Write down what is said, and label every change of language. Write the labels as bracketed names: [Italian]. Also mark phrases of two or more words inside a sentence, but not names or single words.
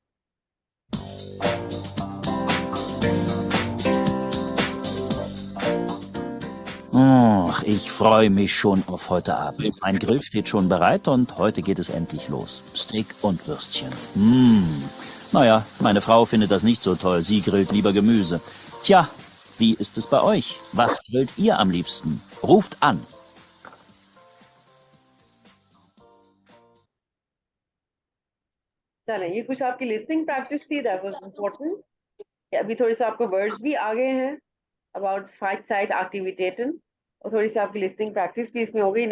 [German] Ach, ich freue mich schon auf heute Abend. Mein Grill steht schon bereit und heute geht es endlich los. Steak und Würstchen. Naja, meine Frau findet das nicht so toll. Sie grillt lieber Gemüse. Tja, wie ist es bei euch? Was grillt ihr am liebsten? Ruft an. [Urdu] چلیں، یہ کچھ آپ کی [English] listening practice [Urdu] تھی, [English] that was important. [Urdu] ابھی تھوڑے سے آپ کو वर्ड्स بھی آ گئے ہیں अबाउट [German] Frei Zeit Aktivitäten, [Urdu] اور تھوڑی سی آپ کی [English] listening practice [Urdu] بھی اس میں ہو گئی.